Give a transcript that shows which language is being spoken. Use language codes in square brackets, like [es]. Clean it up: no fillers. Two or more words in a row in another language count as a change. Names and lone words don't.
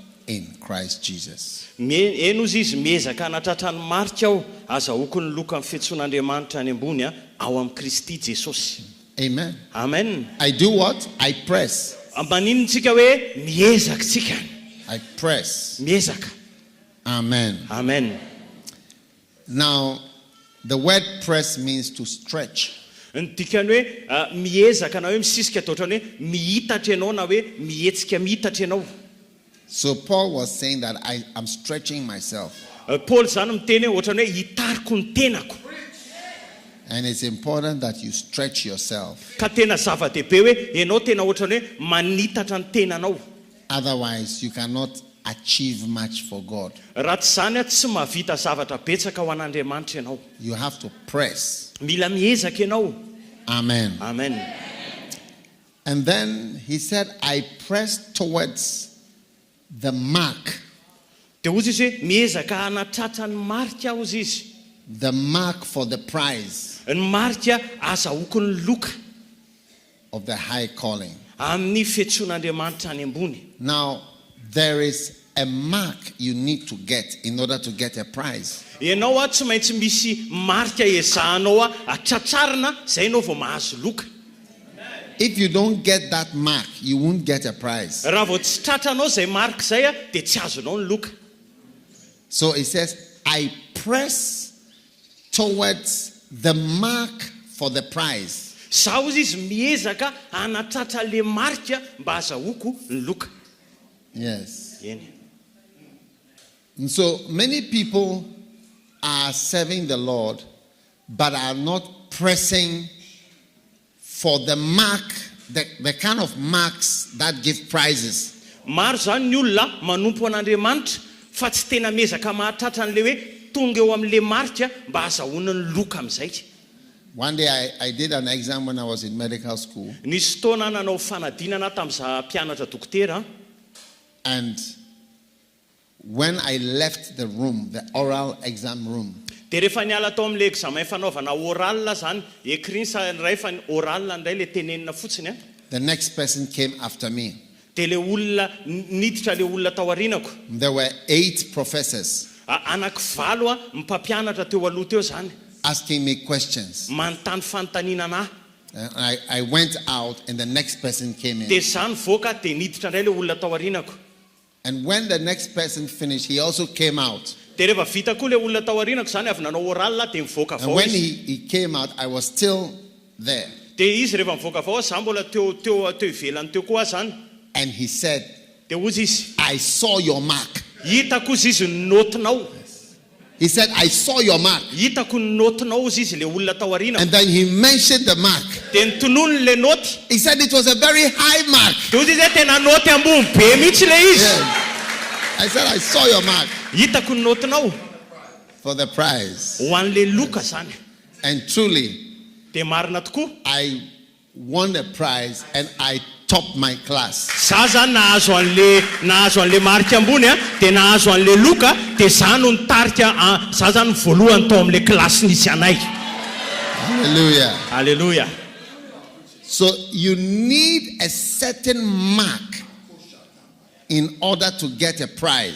[en] in Christ Jesus. [mg] Enozy izy miezaka hanatratra ny marika aho azahoako ny loka amin'ny fiantsoan'Andriamanitra any ambony ao amin'ny Kristy Jesosy. [en] Amen. Amen. I do what? I press. [mg] Maninontsika hoe miezaka tsika. [en] I press. [mg] Miezaka. [en] Amen. Amen. Now, the word press means to stretch. [mg] Ny dikany hoe miezaka na hoe misisika atao ohatrany hoe mihitatra ianao na hoe mihetsika mihitatra ianao. [en] So Paul was saying that I am stretching myself. [mg] Paul zany miteny hoe ohatrany hoe hitariko ny tenako. [en] And it's important that you stretch yourself. [mg] Ka tena zava-dehibe hoe ianao tena ohatrany hoe manitatra ny tenanao. [en] Otherwise, you cannot achieve much for God. [mg] Raha tsy zany tsy mahavita zavatra betsaka ho an'Andriamanitra ianao. [en] You have to press. [mg] Mila miezaka ianao. [en] Amen. Amen. And then he said, I press towards the mark. [mg] Dia ozy izy hoe miezaka hanatratra ny marika aho ozy izy. [en] The mark for the prize [mg] Ny marika azahoako ny loka [en] of the high calling. [mg] amin'ny fiantsoan'Andriamanitra any ambony. [en] Now, there is a mark you need to get in order to get a prize. [mg] Ianao tsy maintsy misy marika ezahanao atratrarina zay ianao vao mahazo loka. [en] If you don't get that mark, you won't get a prize. [mg] Raha vao tsy tratranao zay marika zay dia tsy azonao ny loka. [en] So it says, I press towards the mark for the prize. [mg] Zaho izy miezaka hanatratra le marika mba azahoako ny loka. [en] Yes. [mg] Eny. [en] And so many people are serving the Lord, but are not pressing for the mark, the kind of marks that give prizes. [mg] Maro zany ny olona manompo an'Andriamanitra fa tsy tena miezaka mahatratra an'le hoe tonga eo amin'le marika mba azahoana ny loka amin'izay. [en] One day I did an exam when I was in medical school. [mg] Nisy fotoana nanao fanadinana tamin'izaho mpianatra dokotera. [en] And when I left the room, the oral exam room, [mg] Dia rehefa niala tao amin'le examen fanaovana oral zany, écrit sa ray fa oral ndray le tenenina fotsiny. [en] the next person came after me. [mg] Dia le olona niditra le olona tao arinako. [en] There were 8 professors [mg] Anankivalo mpampianatra teo aloha teo zany. [en] asking me questions. [mg] Manontany fanontaniana anahy. [en] And I went out and the next person came in. [mg] Dia zany voaka dia niditra ndray le olona tao arinako. [en] And when the next person finished, he also came out. [mg] Dia rehefa vita koa le olona tao arinako zany avy nanao oral dia mivoaka [en] And [mg] avao [en] when [mg] izy. [en] he came out, I was still there. [mg] Dia izy rehefa mivoaka avao zaho mbola teo ivelany teo koa zany. [en] And he said, [mg] Dia ozy izy, [en] I saw your mark. [mg] hitako izy izy ny notinao. [en] He said, I saw your mark. [mg] Hitako ny notinao izy izy le olona tao arinako. [en] And then he mentioned the mark. [mg] Dia nitonony le noty. [en] He said it was a very high mark. [mg] Dia ozy izy tena noty ambony be mihitsy le izy. [en] Yes. I said, I saw your mark [mg] Hitako ny notinao [en] for the prize. [mg] ho an'le loka zany. [en] And truly, [mg] Dia marina tokoa. [en] I won a prize and I topped my class. [mg] Za zany nahazo an'le marika ambony dia nahazo an'le loka dia za no nitarika za zany voalohany tao amin'le klasy nisy anay. [en] Hallelujah. Hallelujah. So you need a certain mark in order to get a prize.